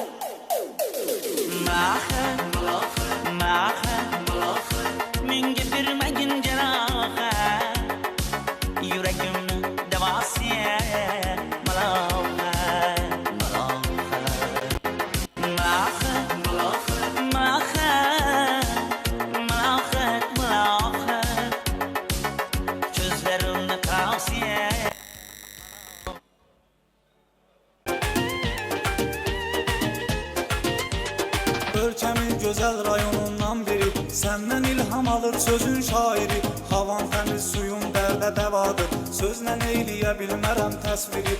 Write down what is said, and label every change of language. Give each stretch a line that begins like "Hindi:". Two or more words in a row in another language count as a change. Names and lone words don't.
Uzbek: Maha maha menga bermagin jarohat, yuragimni davosi malohat, malohat. Maha maha malohat, malohat. Ko'zlarimni tavsiya.
Azerbaijani: Ölkəmin gözəl rayonundan biri, səndən ilham alır sözün şairi. Havan təmiz, suyun dərdə dəvadır, sözlə eyləyə bilmərəm təsviri.